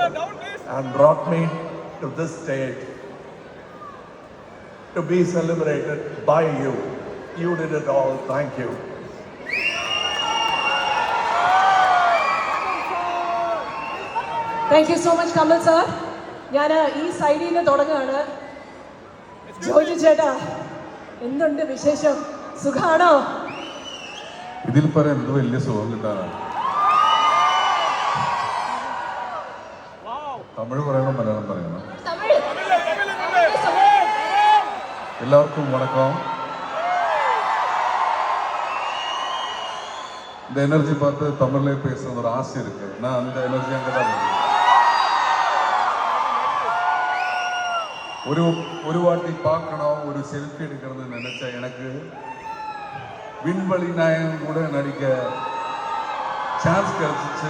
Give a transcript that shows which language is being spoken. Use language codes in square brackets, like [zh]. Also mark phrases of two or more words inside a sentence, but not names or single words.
[en] down, please. and brought me to this stage to be celebrated by you. You did it all. Thank you. thank you so much [ml] കമൽ സാർ. ഞാൻ ഈ സൈഡിൽ നിന്ന് തുടങ്ങുകയാണ്. ജോജു ചേട്ടാ, എന്തുണ്ട് വിശേഷം? സുഖാണോ? ഇതിൽ പറയാൻ എന്ത് വലിയ സുഖം കിട്ടാനാണ്. തമിഴ് പറയണം, മലയാളം പറയണം. [ta] தமிழ் எல்லாருக்கும் வணக்கம். இந்த எனர்ஜி பார்த்து தமிழ்ல பேசுறது ஒரு ஆசை இருக்கு. நான் அந்த எனர்ஜி அங்கே தான் இருக்கு. ஒரு வாட்டி பார்க்கணும், ஒரு செல்ஃபி எடுக்கிறதுன்னு நினைச்சா எனக்கு விண்வெளி நாயகன் கூட நடிக்க சான்ஸ் கிடைச்சிச்சு.